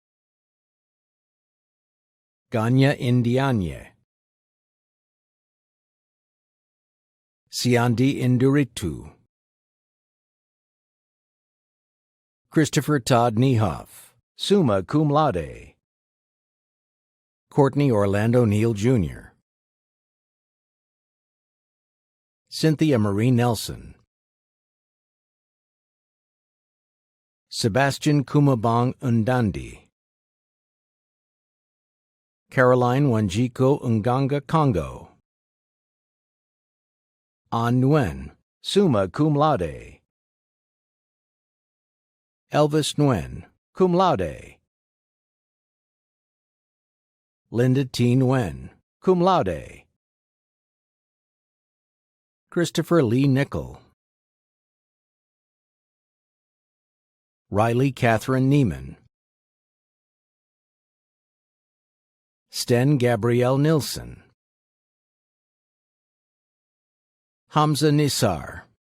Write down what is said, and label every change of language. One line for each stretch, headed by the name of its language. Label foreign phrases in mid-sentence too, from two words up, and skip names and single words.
English: Ganya Indianye. Siandi Induritu. Christopher Todd Niehoff,
Latin: summa cum laude.
English: Courtney Orlando Neal Jr. Cynthia Marie Nelson. Sebastian Kumabong Undandi. Caroline Wanjiko Nganga Congo. An Nguyen,
Latin: summa cum laude.
English: Elvis Nguyen,
Latin: cum laude.
English: Linda T. Nguyen,
Latin: cum laude.
English: Christopher Lee Nickel. Riley Catherine Neiman. Sten Gabrielle Nilsson. Hamza Nisar.